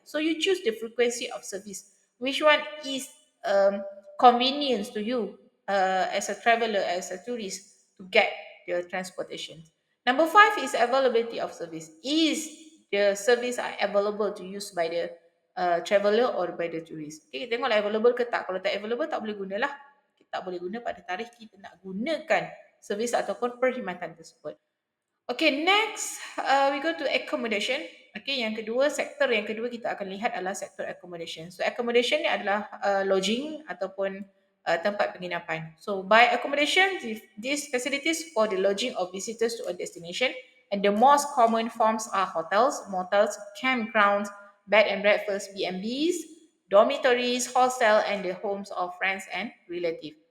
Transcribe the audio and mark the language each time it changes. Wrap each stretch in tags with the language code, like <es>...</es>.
<en>So you choose the frequency of service. Which one is convenience to you as a traveller, as a tourist to get the transportation. Number 5 is availability of service. Is the service are available to use by the traveller or by the tourist?</en> <ms>Okay, kita tengoklah available ke tak. Kalau tak available, tak boleh gunalah. Kita tak boleh guna pada tarikh kita nak gunakan servis ataupun perkhidmatan tersebut. Okay,</ms> <en>next we go to accommodation.</en> <ms>Okay, sektor yang kedua kita akan lihat adalah sektor accommodation. So accommodation ni adalah lodging ataupun tempat penginapan.</ms> <en>So by accommodation, these facilities for the lodging of visitors to a destination, and the most common forms are hotels, motels, campgrounds, bed and breakfast, B&Bs, dormitories, hostel, and the homes of friends and relatives.</en>